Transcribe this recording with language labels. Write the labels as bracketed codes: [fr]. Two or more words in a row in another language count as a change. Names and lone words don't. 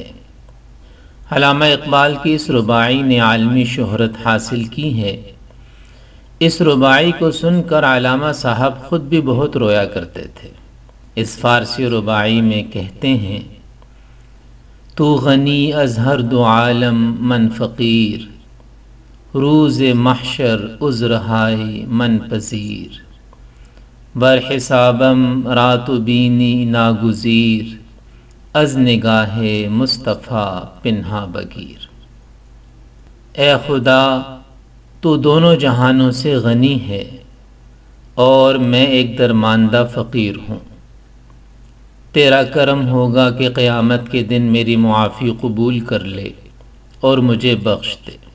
[ur] علامہ اقبال کی اس رباعی نے عالمی شہرت حاصل کی ہے۔ اس رباعی کو سن کر علامہ صاحب خود بھی بہت رویا کرتے تھے۔ اس فارسی رباعی میں کہتے ہیں: [fa] تو غنی از ہر دو عالم من فقیر، روز محشر عذرہائے من پذیر، بر حسابم رات و بینی ناگزیر، از نگاہ مصطفیٰ پنہا بگیر۔ [ur] اے خدا، تو دونوں جہانوں سے غنی ہے اور میں ایک درماندہ فقیر ہوں۔ تیرا کرم ہوگا کہ قیامت کے دن میری معافی قبول کر لے اور مجھے بخش دے،